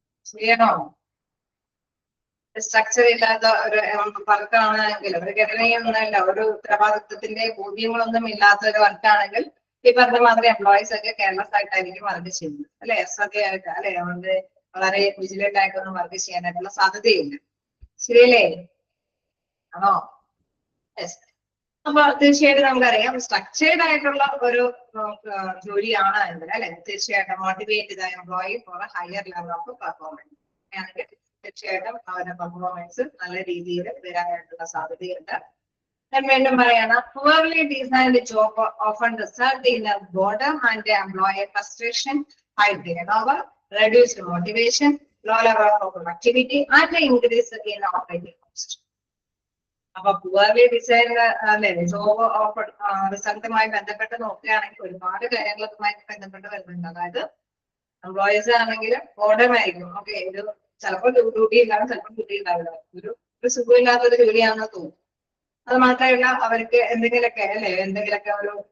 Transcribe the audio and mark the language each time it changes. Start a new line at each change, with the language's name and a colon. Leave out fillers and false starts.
Malayalam: ശരിയാണോ? സ്ട്രക്ചർ ഇല്ലാത്ത ഒരു വർക്കാണെങ്കിൽ ഒരു ഘടനയൊന്നുമല്ല, ഒരു ഉത്തരവാദിത്വത്തിന്റെ ബോധ്യങ്ങളൊന്നും ഇല്ലാത്ത ഒരു വർക്കാണെങ്കിൽ ഈ പറഞ്ഞ മാതിരി എംപ്ലോയീസ് ഒക്കെ കെയർലെസ് ആയിട്ടായിരിക്കും വർക്ക് ചെയ്യുന്നത് അല്ലെ, ശ്രദ്ധയായിട്ട് അല്ലെ, അതുകൊണ്ട് വളരെ വിജിലന്റ് ആയിട്ടൊന്നും വർക്ക് ചെയ്യാനായിട്ടുള്ള സാധ്യതയില്ല. ശരിയല്ലേ? ആണോ? യെസ്. അപ്പൊ തീർച്ചയായിട്ടും നമുക്കറിയാം സ്ട്രക്ചേർഡ് ആയിട്ടുള്ള ഒരു ജോലിയാണ് എങ്കിൽ അല്ലെ തീർച്ചയായിട്ടും
English: motivate the employee for a higher level of performance
Malayalam: ആണെങ്കിൽ തീർച്ചയായിട്ടും അവരുടെ പെർഫോമൻസ് നല്ല രീതിയിൽ വരാനായിട്ടുള്ള സാധ്യതയുണ്ട്. ഞാൻ വീണ്ടും പറയണം,
English: poorly designed job often result in a boredom and employee frustration, high turnover, reduced motivation, low level of productivity and increase in operating cost.
Malayalam: അപ്പൊ പുവർലി ഡിസൈൻ അല്ലെ ജോബ് റിസൾട്ടുമായി ബന്ധപ്പെട്ട് നോക്കുകയാണെങ്കിൽ ഒരുപാട് കാര്യങ്ങളുമായി ബന്ധപ്പെട്ട് വരുന്നുണ്ട്. അതായത് എംപ്ലോയീസ് ആണെങ്കിൽ ബോർഡമായിരിക്കും. ഓക്കെ, ഒരു ചിലപ്പോൾ ഡ്യൂട്ടി ഉണ്ടാവും, ചിലപ്പോൾ ഡ്യൂട്ടി ഉണ്ടാവില്ല, ഒരു സുഖമില്ലാത്തൊരു ജോലിയാണെന്ന് തോന്നും. അത് മാത്രമല്ല അവർക്ക് എന്തെങ്കിലുമൊക്കെ അല്ലെ എന്തെങ്കിലുമൊക്കെ ഒരു